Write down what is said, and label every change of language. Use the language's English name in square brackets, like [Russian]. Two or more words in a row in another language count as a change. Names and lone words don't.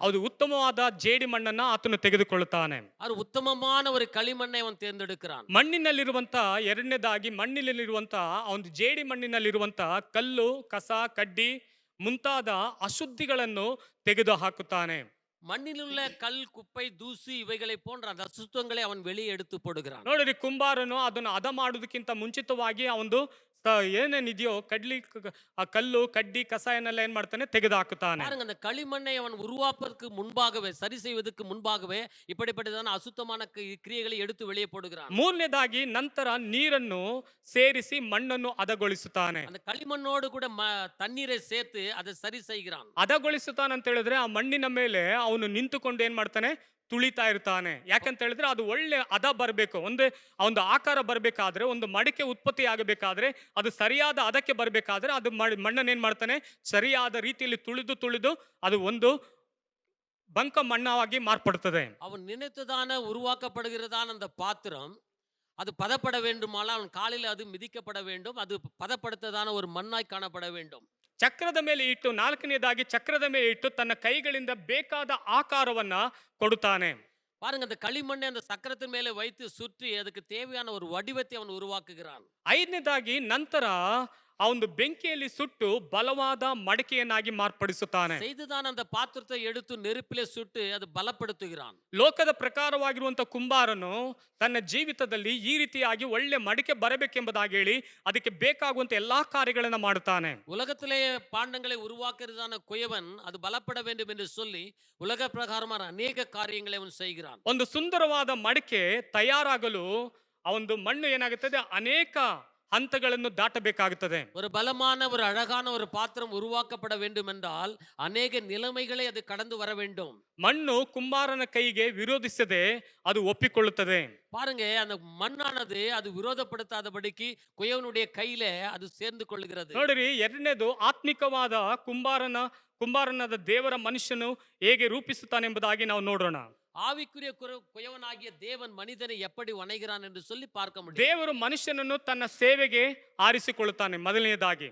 [Kannada] ಅದು ಉತ್ತಮವಾದ ಜೇಡಿ ಮಣ್ಣನ್ನ ಆತನು ತೆಗೆದುಕೊಳ್ಳುತ್ತಾನೆ. [Tamil] அது உத்தமமான ஒரு களிமண்ணை அவன் தேர்ந்தெடுக்கிறான். [Kannada] ಮಣ್ಣಿನಲ್ಲಿರುವಂತ ಎರಡನೇದಾಗಿ ಮಣ್ಣಿನಲ್ಲಿರುವಂತ ಒಂದು ಜೇಡಿ ಮಣ್ಣಿನಲ್ಲಿರುವಂತ ಕಲ್ಲು, ಕಸ, ಕಡ್ಡಿ ಮುಂತಾದ ಅಶುದ್ಧಿಗಳನ್ನು ತೆಗೆದು ಹಾಕುತ್ತಾನೆ. [Tamil] மண்ணிலுள்ள கல், குப்பை, தூசு இவைகளை போன்ற அந்த அசுத்தங்களை அவன் வெளியே எடுத்து போடுகிறான். [Kannada] ನೋಡಿರಿ, ಕುಂಬಾರನು ಅದನ್ನು ಹದ ಮಾಡುವುದಕ್ಕಿಂತ ಮುಂಚಿತವಾಗಿ ಆ ಒಂದು ಏನೇನಿದೆಯೋ ಆ ಕಲ್ಲು, ಕಡ್ಡಿ, ಕಸ ಏನೆಲ್ಲ ಏನ್ ಮಾಡ್ತಾನೆ, ತೆಗೆದು ಹಾಕುತ್ತಾನೆ. [Tamil] பாருங்க, அந்த களிமண்ணை அவன் உருவாப்பதற்கு முன்பாகவே, சரி செய்வதற்கு முன்பாகவே இப்படிப்பட்டதான அசுத்தமான கிரியைகளை எடுத்து வெளியே போடுகிறான். [Kannada] ಮೂರನೇದಾಗಿ ನಂತರ ನೀರನ್ನು ಸೇರಿಸಿ ಮಣ್ಣನ್ನು ಹದಗೊಳಿಸುತ್ತಾನೆ. [Tamil] அந்த களிமண்ணோடு கூட தண்ணீரை சேர்த்து அதை ಸರಿ செய்கிறான். [Kannada] ಹದಗೊಳಿಸುತ್ತಾನೆ ಅಂತ ಹೇಳಿದ್ರೆ ಆ ಮಣ್ಣಿನ ಮೇಲೆ ಅವನು ನಿಂತುಕೊಂಡು ಏನ್ ಮಾಡ್ತಾನೆ, ತುಳಿತಾ ಇರ್ತಾನೆ. ಯಾಕಂತ ಹೇಳಿದ್ರೆ ಅದು ಒಳ್ಳೆ ಹದ ಬರಬೇಕು. ಒಂದು ಆಕಾರ ಬರಬೇಕಾದ್ರೆ, ಒಂದು ಮಡಿಕೆ ಉತ್ಪತ್ತಿ ಆಗಬೇಕಾದ್ರೆ, ಅದು ಸರಿಯಾದ ಹದಕ್ಕೆ ಬರಬೇಕಾದ್ರೆ ಅದು ಮಣ್ಣನ್ನು ಏನ್ ಮಾಡ್ತಾನೆ, ಸರಿಯಾದ ರೀತಿಯಲ್ಲಿ ತುಳಿದು ಅದು ಒಂದು ಬಂಕ ಮಣ್ಣಾಗಿ ಮಾರ್ಪಡುತ್ತದೆ. [Tamil] அவன் நினைத்ததான உருவாக்கப்படுகிறதான அந்த பாத்திரம் அது பதப்பட வேண்டுமானால் அவன் காலில் அது மிதிக்கப்பட வேண்டும். அது பதப்படுத்ததான ஒரு மண்ணாய் காணப்பட வேண்டும். [Kannada] ಚಕ್ರದ ಮೇಲೆ ಇಟ್ಟು, ನಾಲ್ಕನೇದಾಗಿ ಚಕ್ರದ ಮೇಲೆ ಇಟ್ಟು ತನ್ನ ಕೈಗಳಿಂದ ಬೇಕಾದ ಆಕಾರವನ್ನ ಕೊಡುತ್ತಾನೆ. [Tamil] பாருங்க, அந்த களிமண்ணை அந்த சக்கரத்தின் மேலே வைத்து சுற்றி அதுக்கு தேவையான ஒரு வடிவத்தை அவன் உருவாக்குகிறான். [Kannada] ಐದನೇದಾಗಿ ನಂತರ ಆ ಒಂದು ಬೆಂಕಿಯಲ್ಲಿ ಸುಟ್ಟು ಬಲವಾದ ಮಡಿಕೆಯನ್ನಾಗಿ ಮಾರ್ಪಡಿಸುತ್ತಾನೆ. [Tamil] செய்துதான் அந்த பாத்திரத்தை எடுத்து நெருப்பிலே சுட்டு அது பலப்படுத்துகிறான். [Kannada] ಲೋಕದ ಪ್ರಕಾರವಾಗಿರುವಂತಹ ಕುಂಬಾರನು ತನ್ನ ಜೀವಿತದಲ್ಲಿ ಈ ರೀತಿಯಾಗಿ ಒಳ್ಳೆ ಮಡಿಕೆ ಬರಬೇಕೆಂಬುದಾಗಿ ಹೇಳಿ ಅದಕ್ಕೆ ಬೇಕಾಗುವಂತ ಎಲ್ಲಾ ಕಾರ್ಯಗಳನ್ನ ಮಾಡುತ್ತಾನೆ. [Tamil] உலகத்திலே பாண்டங்களை உருவாக்குறதான குயவன் அது பலப்பட வேண்டும் என்று சொல்லி உலக பிரகாரமான அநேக காரியங்களை அவன் செய்கிறான். [Kannada] ಒಂದು ಸುಂದರವಾದ ಮಡಿಕೆ ತಯಾರಾಗಲು ಆ ಒಂದು ಮಣ್ಣು ಏನಾಗುತ್ತದೆ, ಅನೇಕ ಹಂತಗಳನ್ನು ದಾಟಬೇಕಾಗುತ್ತದೆ. [Tamil] ஒரு பலமான ஒரு அழகான ஒரு பாத்திரம் உருவாக்கப்பட வேண்டும் என்றால் அநேக நிலைமைகளை அது கடந்து வர வேண்டும். [Kannada] ಮಣ್ಣು ಕುಂಬಾರನ ಕೈಗೆ ವಿರೋಧಿಸದೆ ಅದು ಒಪ್ಪಿಕೊಳ್ಳುತ್ತದೆ. [Tamil] பாருங்க, அந்த மண்ணானது அது விரோதப்படுத்தாதபடிக்கு குயவனுடைய கையில அது சேர்ந்து கொள்ளுகிறது. [Kannada] ನೋಡಿರಿ, ಎರಡನೇದು ಆತ್ಮಿಕವಾದ ಕುಂಬಾರನಾದ ದೇವರ ಮನುಷ್ಯನು ಹೇಗೆ ರೂಪಿಸುತ್ತಾನೆಂಬುದಾಗಿ ನಾವು ನೋಡೋಣ. [Tamil] ஆவிக்குரிய குயவனாகிய தேவன் மனிதனை எப்படி வணைகிறான் என்று சொல்லி பார்க்க முடியும். [Kannada] ದೇವರು ಮನುಷ್ಯನನ್ನು ತನ್ನ ಸೇವೆಗೆ ಆರಿಸಿಕೊಳ್ಳುತ್ತಾನೆ. ಮೊದಲನೇದಾಗಿ